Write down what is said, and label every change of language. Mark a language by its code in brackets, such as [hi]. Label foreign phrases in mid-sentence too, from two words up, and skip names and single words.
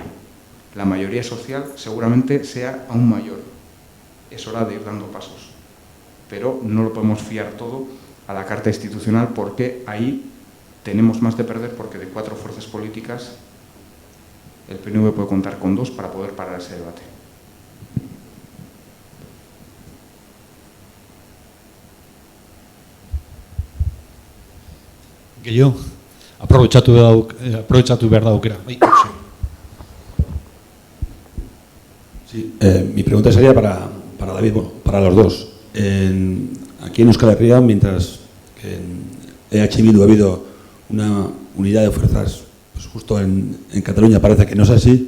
[es] La mayoría social seguramente sea aún mayor. Es hora de ir dando pasos. Pero no lo podemos fiar todo a la Carta Institucional porque ahí tenemos más de perder, porque de 4 fuerzas políticas el PNV puede contar con 2 para poder parar ese debate. [eu] Gehiago, aprobetxatu behar da aukera. [es] Sí, mi pregunta sería para David, bueno, para los dos. Aquí en Euskal Herria, mientras que en EH Bildu ha habido una unidad de fuerzas, pues justo en Cataluña parece que no es así.